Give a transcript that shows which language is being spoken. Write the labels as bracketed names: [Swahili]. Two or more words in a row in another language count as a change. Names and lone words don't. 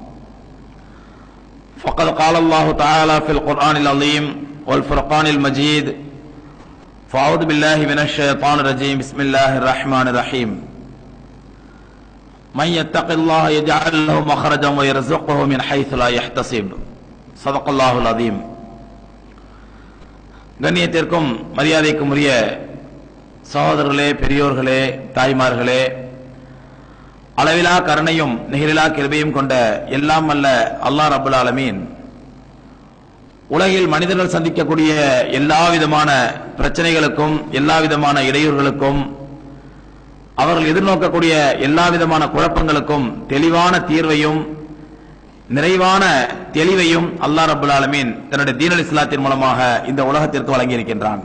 [Arabic] فقد قال الله تعالى في القرآن العظيم والفرقان المجيد فأعوذ بالله من الشيطان الرجيم بسم الله الرحمن الرحيم من يتق الله يجعل له مخرجا ويرزقه من حيث لا يحتسب صدق الله العظيم. [Tamil] கண்ணியத்திற்கும் மரியாதைக்கும் உரிய சகோதரர்களே, பெரியோர்களே, தாய்மார்களே, அளவிலா கருணையும் நிகரிலா கிருபையும் கொண்ட எல்லாம் அல்ல [Arabic] الله رب العالمين [Tamil] உலகில் மனிதர்கள் சந்திக்கக்கூடிய எல்லா விதமான பிரச்சனைகளுக்கும் எல்லா விதமான இடையூறுகளுக்கும் அவர்கள் எதிர்நோக்கக்கூடிய எல்லா விதமான குழப்பங்களுக்கும் தெளிவான தீர்வையும் நிறைவான தெளிவையும் [Arabic] الله رب العالمين [Tamil] தன்னுடைய தீனல் இஸ்லாத்தின் மூலமாக இந்த உலகத்திற்கு வழங்கியிருக்கின்றான்.